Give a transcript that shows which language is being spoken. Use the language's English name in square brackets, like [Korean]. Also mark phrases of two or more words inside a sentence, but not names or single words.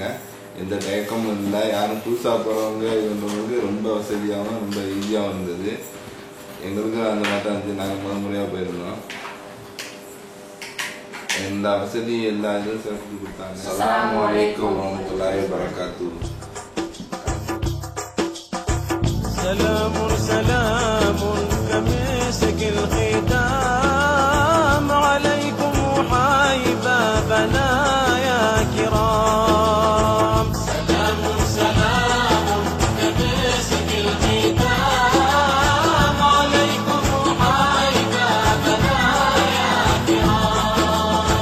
[Tamil] எந்த தயக்கமும் இல்லை. யாரும் புதுசாக போகிறவங்க இவங்களுக்கு ரொம்ப வசதியாகவும் ரொம்ப ஈஸியாகவும் இருந்தது. எங்களுக்கு அந்த மாதிரி தான் இருந்துச்சு. நாங்கள் முறையாக போயிருந்தோம். எல்லா வசதியும் எல்லா இதுவும் சிறப்பு கொடுத்தாங்க. [Arabic] السلام عليكم ورحمة الله وبركاته. سلام سلام كمسك الختام عليكم حيبا بنايا كرام. سلام سلام كمسك الختام عليكم حيبا بنايا كرام.